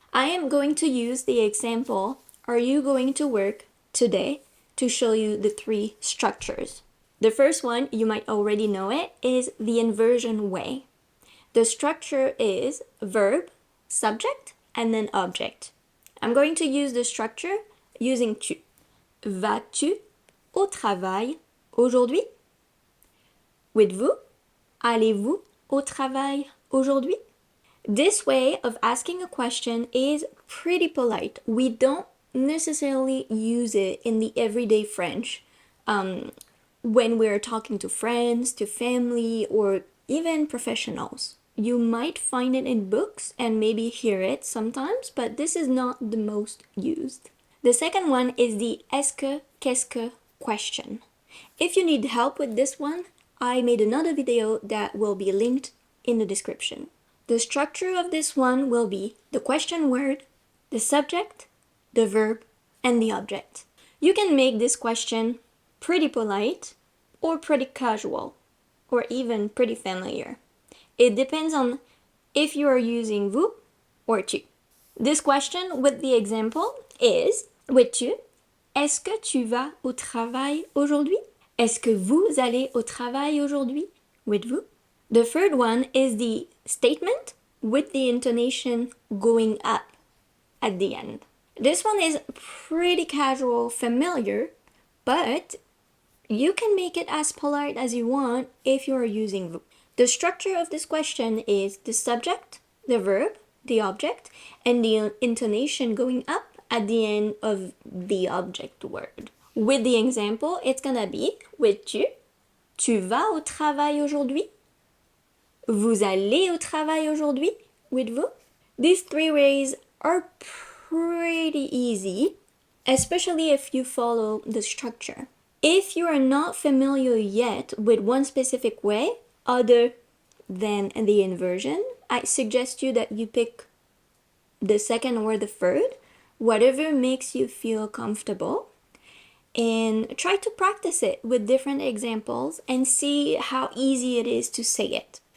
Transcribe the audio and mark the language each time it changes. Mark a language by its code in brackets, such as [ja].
[en] I am going to use the example, "Are you going to work today?" to show you the 3 structures. The first one, you might already know it, is the inversion way. The structure is verb, subject, and then object. I'm going to use the structure using tu. [fr] Vas-tu au travail aujourd'hui? [en] With [fr] vous, allez-vous au travail aujourd'hui? [en] This way of asking a question is pretty polite. We don't necessarily use it in the everyday French when we're talking to friends, to family, or even professionals. You might find it in books and maybe hear it sometimes, but this is not the most used. The second one is the est-ce que, qu'est-ce que question. If you need help with this one, I made another video that will be linked in the description. The structure of this one will be the question word, the subject, the verb, and the object. You can make this question pretty polite or pretty casual or even pretty familiar. It depends on if you are using vous or tu. This question with the example is with tu. [fr] Est-ce que tu vas au travail aujourd'hui? Est-ce que vous allez au travail aujourd'hui? [en] With vous. The third one is the statement with the intonation going up at the end. This one is pretty casual, familiar, but you can make it as polite as you want if you are using vous. The structure of this question is the subject, the verb, the object, and the intonation going up at the end of the object word. With the example, it's gonna be with tu. [fr] Tu vas au travail aujourd'hui? Vous allez au travail aujourd'hui? [en] With vous. These 3 ways are pretty easy, especially if you follow the structure. If you are not familiar yet with one specific way, other than the inversion, I suggest you that you pick the second or the third, whatever makes you feel comfortable, and try to practice it with different examples and see how easy it is to say it.